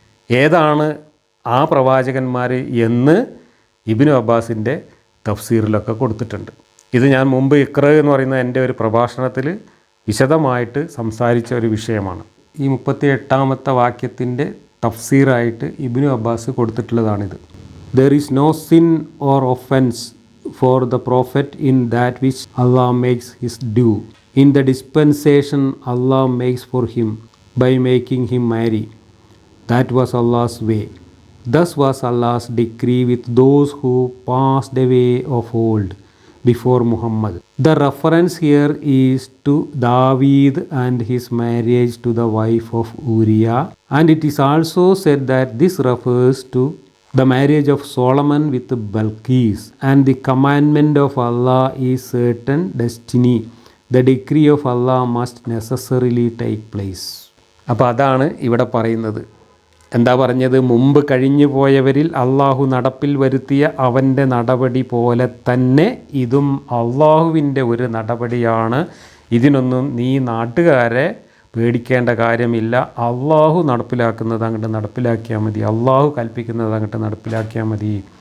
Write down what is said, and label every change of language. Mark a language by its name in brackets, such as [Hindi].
[Malayalam] ഏതാണ് ആ പ്രവാചകന്മാർ എന്ന് ഇബ്നു അബ്ബാസിൻ്റെ തഫ്സീറിലൊക്കെ കൊടുത്തിട്ടുണ്ട്. ഇത് ഞാൻ മുമ്പ് ഇഖ്റ എന്ന് പറയുന്ന എൻ്റെ ഒരു പ്രഭാഷണത്തിൽ വിശദമായിട്ട് സംസാരിച്ച ഒരു വിഷയമാണ്. ഈ 38-ാമത്തെ വാക്യത്തിൻ്റെ തഫ്സീറായിട്ട് Ibn Abbas കൊടുത്തിട്ടുള്ളതാണിത്. [English] There is no sin or offense for the prophet in that which Allah makes his due. In the dispensation Allah makes for him by making him marry. That was Allah's way. Thus was Allah's decree with those who passed away of old before Muhammad. The reference here is to David and his marriage to the wife of Uriah, and it is also said that this refers to the marriage of Solomon with Balqis, and the commandment of Allah is certain destiny. The decree of Allah must necessarily take place. [Malayalam] അപ്പോൾ അതാണ് ഇവിടെ പറയുന്നത്. എന്താ പറഞ്ഞത്? മുമ്പ് കഴിഞ്ഞു പോയവരിൽ അള്ളാഹു നടപ്പിൽ വരുത്തിയ അവൻ്റെ നടപടി പോലെ തന്നെ ഇതും അള്ളാഹുവിൻ്റെ ഒരു നടപടിയാണ്. ഇതിനൊന്നും നീ നാട്ടുകാരെ പേടിക്കേണ്ട കാര്യമില്ല. അള്ളാഹു നടപ്പിലാക്കുന്നത് അങ്ങോട്ട് നടപ്പിലാക്കിയാൽ മതി, അള്ളാഹു കൽപ്പിക്കുന്നത് അങ്ങോട്ട് നടപ്പിലാക്കിയാൽ മതി.